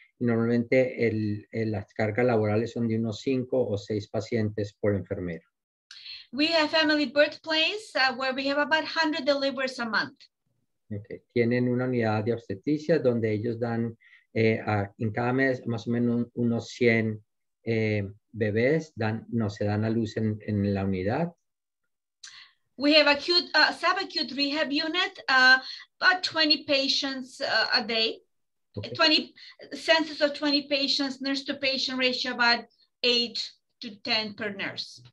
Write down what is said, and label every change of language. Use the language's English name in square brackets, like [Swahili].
[Spanish] Y normalmente las cargas laborales son de unos 5 o 6 pacientes por enfermero. [English] We have family birthplace where we have about 100 deliveries a month. Okay. [Spanish] Tienen una unidad de obstetricia donde ellos dan en cada mes más o menos unos 100 bebés se dan a luz en la unidad. [English] We have acute, subacute rehab unit, about 20 patients a day. Okay. 20 census of 20 patients, nurse to patient ratio about 8 to 10 per nurse.